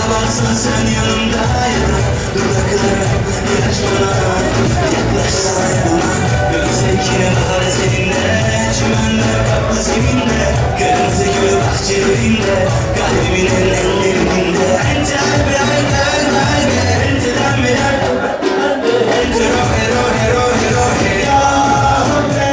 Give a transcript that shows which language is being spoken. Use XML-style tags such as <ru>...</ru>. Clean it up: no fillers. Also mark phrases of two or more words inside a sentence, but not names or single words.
<tr>olmasan sen yanımdaydın. Dudaklarım ilaç bana, yaklaşsana yanıma. Gökseki bahar seninle, çimenler kaplı zeminde, kırmızı gül bahçelerinde, kalbimin ellerinde.</tr> <ar>إنت قلبي عيني قلبي, إنت دمي دمي، إنت روحي روحي روحي روحي يا ربي.</ar>